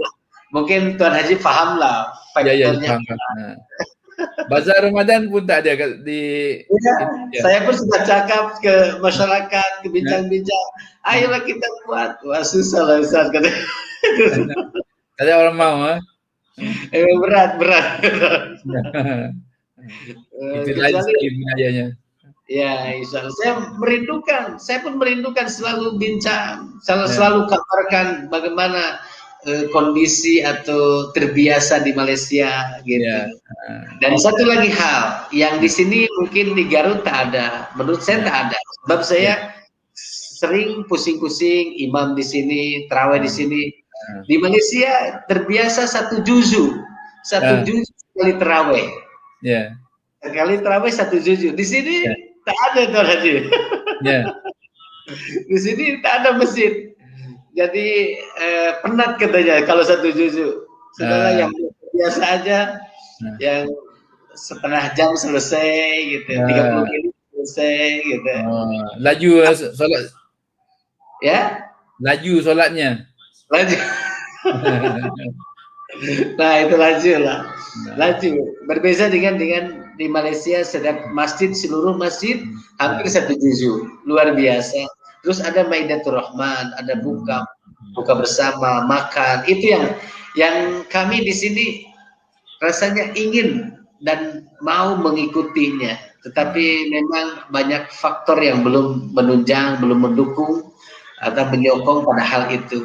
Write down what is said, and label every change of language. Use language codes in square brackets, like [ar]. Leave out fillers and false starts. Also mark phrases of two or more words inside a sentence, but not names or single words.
[id] Mungkin Tuan Haji paham lah faktornya. [ms] Bazar Ramadan pun tak ada di. Saya pun sudah cakap ke masyarakat, ke bincang-bincang, ayolah kita buat. Wah susah lah Ustaz. Tak ada orang mau. Berat. Itu lain sekali budayanya. [ar] Ya, insya Allah. [id] Saya pun merindukan selalu bincang, selalu kabarkan bagaimana kondisi atau terbiasa di Malaysia gitu. Dan satu lagi hal yang di sini mungkin di Garut tak ada, menurut saya tak ada. [ms] Sebab saya sering pusing-pusing imam di sini, tarawih di sini. Di Malaysia terbiasa satu juzu sekali tarawih. Sekali tarawih satu juzu. Di sini tak ada Tuan Haji. Di sini tak ada masjid. Jadi penat katanya kalau satu juzu. [id] Saudara yang biasa aja, yang setengah jam selesai gitu, 30 menit selesai gitu. [ms] Laju solat. Ya? Laju solatnya. Laju. Nah itu laju lah. Laju. Berbeza dengan di Malaysia, setiap masjid, seluruh masjid hampir satu juzu. Luar biasa. Terus ada Maidatul Rahman, ada buka bersama, makan. [id] Itu yang kami di sini rasanya ingin dan mau mengikutinya. Tetapi memang banyak faktor yang belum menunjang, belum mendukung atau menyokong pada hal itu.